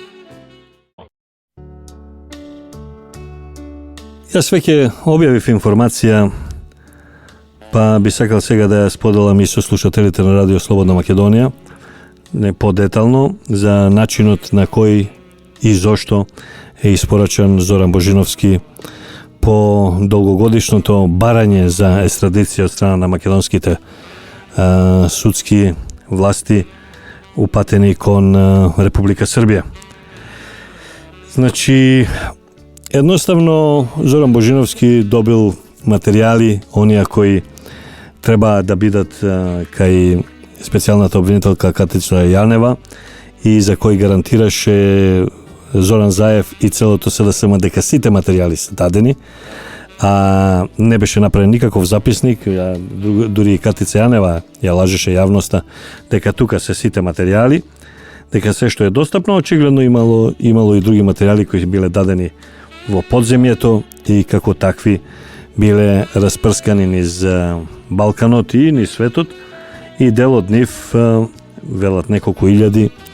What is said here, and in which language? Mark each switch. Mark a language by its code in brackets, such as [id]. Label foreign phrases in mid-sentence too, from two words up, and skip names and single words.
[mk] Јас веќе објавив информација, па би сакал сега да ја споделам и со слушателите на Радио Слободна Македонија, не подетално, за начинот на кој и зошто е испорачан Зоран Божиновски по долгогодишното барање за екстрадиција од страна на македонските судски власти упатени кон Република Србија. Значи, едноставно Зоран Божиновски добил материјали, онија који треба да бидат кај специјалната обвинителка Катица Јанева и за који гарантираше Зоран Заев и целото СДСМ дека сите материјали се дадени, а не беше направен никаков записник, дури и Катица Јанева ја лажеше јавноста дека тука се сите материјали, дека се што е достапно, очигледно имало и други материјали кои биле дадени во подземјето и како такви биле распрскани низ Балканот и низ светот, и дел од нив, велат неколку илјади,